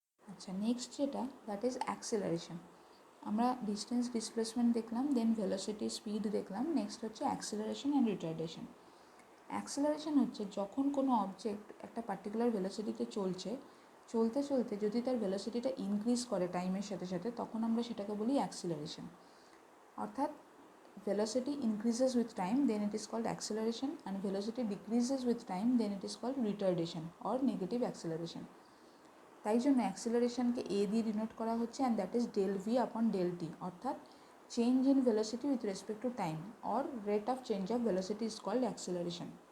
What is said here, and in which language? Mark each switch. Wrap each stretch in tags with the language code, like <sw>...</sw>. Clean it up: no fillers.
<bn>আচ্ছা, নেক্সট যেটা,</bn> <en>That is acceleration.</en> <bn>আমরা ডিস্টেন্স ডিসপ্লেসমেন্ট দেখলাম, দেন ভেলোসিটি স্পিড দেখলাম, নেক্সট হচ্ছে অ্যাক্সিলারেশন অ্যান্ড রিটার্ডেশন। অ্যাক্সিলারেশন হচ্ছে যখন কোনো অবজেক্ট একটা পার্টিকুলার ভেলোসিটিতে চলতে চলতে যদি তার ভেলোসিটিটা ইনক্রিজ করে টাইমের সাথে সাথে, তখন আমরা সেটাকে বলি অ্যাক্সিলারেশন।</bn> <en>অর্থাৎ velocity increases with time, then it is called acceleration, and velocity decreases with time, then it is called retardation or negative acceleration.</en> <bn>তাই জন্য অ্যাক্সিলারেশনকে a দিয়ে ডিনোট করা হচ্ছে,</bn> <en>And that is del v upon del t, অর্থাৎ change in velocity with respect to time or rate of change of velocity is called acceleration.</en>